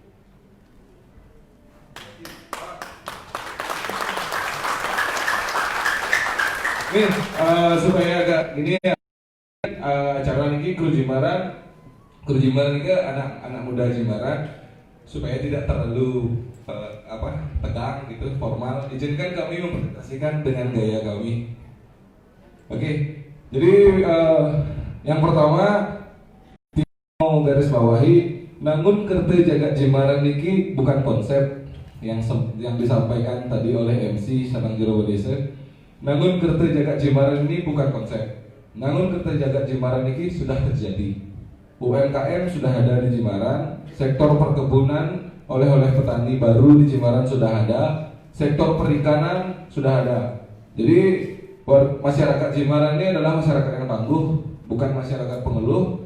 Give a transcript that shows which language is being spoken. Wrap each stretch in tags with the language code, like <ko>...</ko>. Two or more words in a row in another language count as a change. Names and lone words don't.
<id>Nih, supaya agak gini ya, acara ini kru Jimbaran ini anak muda Jimbaran, supaya tidak terlalu tegang gitu, formal. Izinkan kami mempresentasikan dengan gaya kami. Oke, jadi yang pertama mau garis bawahi, namun kerti jagat Jimbaran ini bukan konsep yang disampaikan tadi oleh MC Sarang Jero Desa. Namun kerti jagat Jimbaran ini bukan konsep. Namun kerti jagat Jimbaran ini sudah terjadi. UMKM sudah ada di Jimbaran, sektor perkebunan oleh petani baru di Jimbaran sudah ada, sektor perikanan sudah ada. Jadi masyarakat Jimbaran ini adalah masyarakat yang tangguh, bukan masyarakat pengeluh.</id>